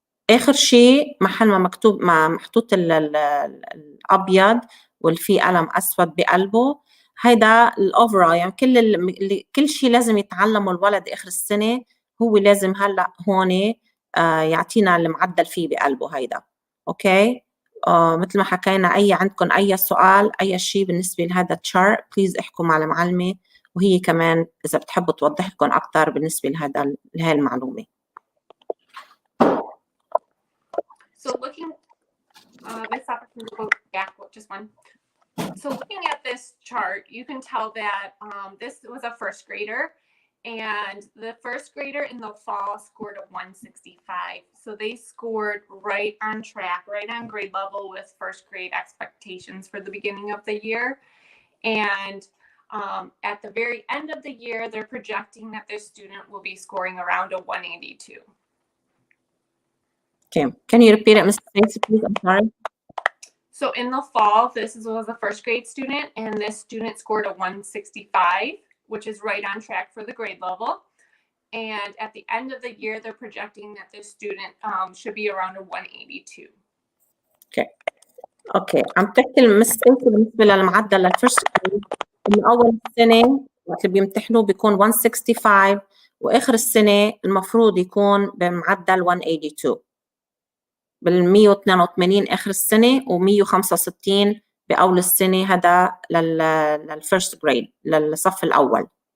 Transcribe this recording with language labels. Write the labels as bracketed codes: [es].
[ar] آخر شيء محل ما مكتوب ما محطوط الأبيض والفي قلم أسود بقلبه، هيدا الأوفرا، يعني كل شيء لازم يتعلمه الولد آخر السنة هو لازم هلأ هون يعطينا المعدل فيه بقلبه هيدا. أوكي، مثل ما حكينا، عندكم أي سؤال أي شيء بالنسبة لهذا التشارت بليز احكوا مع المعلمة، وهي كمان إذا بتحبوا توضح لكم أكثر بالنسبة لهي المعلومة. [en] So looking, this opportunity to go back just one. So looking at this chart, you can tell that this was a first grader, and the first grader in the fall scored a 165. So they scored right on track, right on grade level with first grade expectations for the beginning of the year. And at the very end of the year, they're projecting that their student will be scoring around a 182. Okay, can you repeat it, Ms. Stacy, please? I'm sorry. So in the fall, this was a first grade student, and this student scored a 165, which is right on track for the grade level. And at the end of the year, they're projecting that this student should be around a 182. [ar] اوكي، عم تحكي المس ستيسي بالنسبه للمعدل للفيرست جريد، من اول السنه وقت اللي بيمتحنوا بيكون 165، واخر السنه المفروض يكون بمعدل 182 بال 182 اخر السنه و165 باول السنه، هذا للفيرست جريد للصف الاول.